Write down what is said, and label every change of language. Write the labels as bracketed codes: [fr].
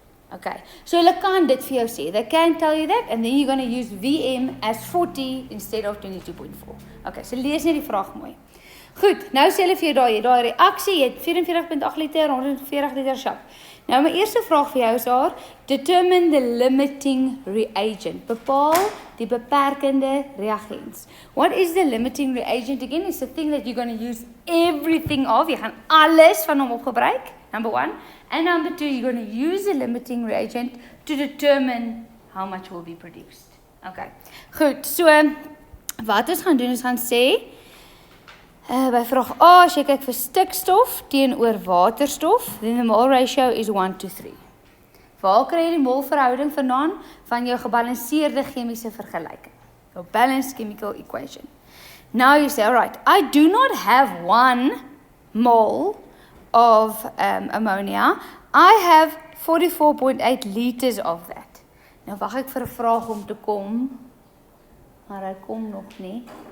[af] Okay, so hulle kan dit vir jou sê. [en] They can tell you that, and then you're going to use VM as 40 instead of 22.4. [af] Okay, so lees net die vraag mooi. Goed, nou sê hulle vir jou daai reaksie, jy het 44.8 liter, 140 liter sap. Nou my eerste vraag vir jou is daar, [en] determine the limiting reagent. [af] Bepaal die beperkende reagens. [en] What is the limiting reagent? Again, it's the thing that you're going to use everything of. [af] Jy gaan alles van hom opgebruik, [en] number 1. And number 2, you're going to use the limiting reagent to determine how much will be produced. [af] Okay, goed, so wat ons gaan doen is gaan sê, by vraag A, as jy kyk vir stikstof teenoor waterstof, [en] then the mole ratio is 1 to 3. [af] Waar kry jy die mol verhouding vandaan? Van jou gebalanseerde chemiese vergelyking. [en] Your balanced chemical equation. Now you say, alright, I do not have 1 mole of ammonia. I have 44.8 liters of that. [af] Nou wag ek vir 'n vraag om te kom, maar hy kom nog nie.